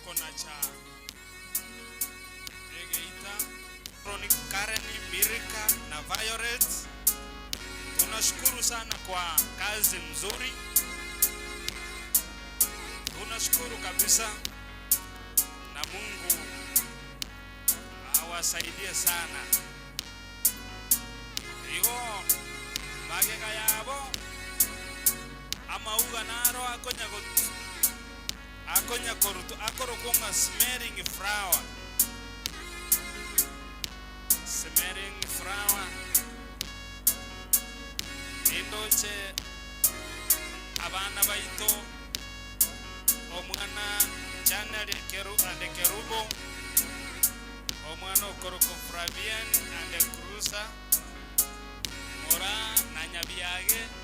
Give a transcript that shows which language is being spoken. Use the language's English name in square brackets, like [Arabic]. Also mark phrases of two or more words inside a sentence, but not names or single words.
[Swahili] cha Geita, Chronic Karen, Mirika na Violet. Tunashukuru sana kwa kazi mzuri. Tunashukuru kabisa na Mungu awasaidie sana. [Gusii] Igo magega yabo amauga naro akonya korutu akorokonga [English] smelling flower. Smelling flower [Gusii] indoche abana baito omwana chana de kerubo omwana okoroko Flavian and Cruza Mora na Nyabiage